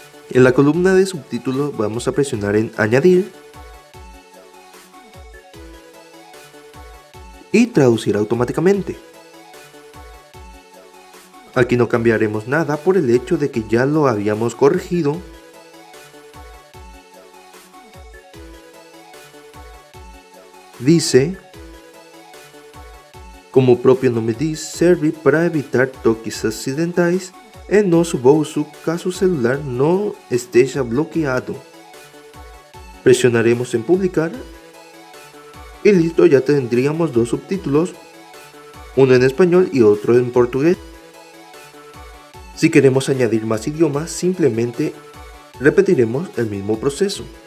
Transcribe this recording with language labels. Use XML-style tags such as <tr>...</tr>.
<es>En la columna de subtítulos vamos a presionar en añadir y traducir automáticamente. Aquí no cambiaremos nada por el hecho de que ya lo habíamos corregido. Dice,</es> <pt>como o próprio nome diz, serve para evitar toques acidentais em nosso bolso caso o celular não esteja bloqueado.</pt> <es>Presionaremos en publicar y listo, ya tendríamos dos subtítulos, uno en español y otro en portugués. Si queremos añadir más idiomas, simplemente repetiremos el mismo proceso.</es>